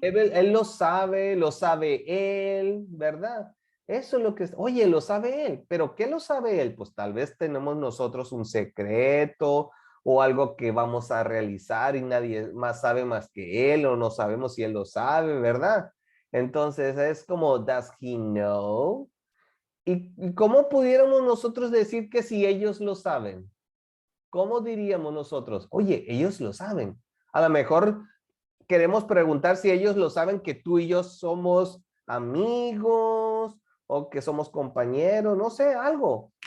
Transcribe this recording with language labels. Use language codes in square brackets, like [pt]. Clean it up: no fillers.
[es] Él lo sabe él, ¿verdad? Eso es lo que es. Oye, lo sabe él, pero ¿qué lo sabe él? Pues tal vez tenemos nosotros un secreto o algo que vamos a realizar y nadie más sabe más que él o no sabemos si él lo sabe, ¿verdad? Entonces es como, [en] does he know? [es] ¿Y cómo pudiéramos nosotros decir que si ellos lo saben? ¿Cómo diríamos nosotros? Oye, ellos lo saben. A lo mejor queremos preguntar si ellos lo saben que tú y yo somos amigos o que somos compañeros, no sé, algo.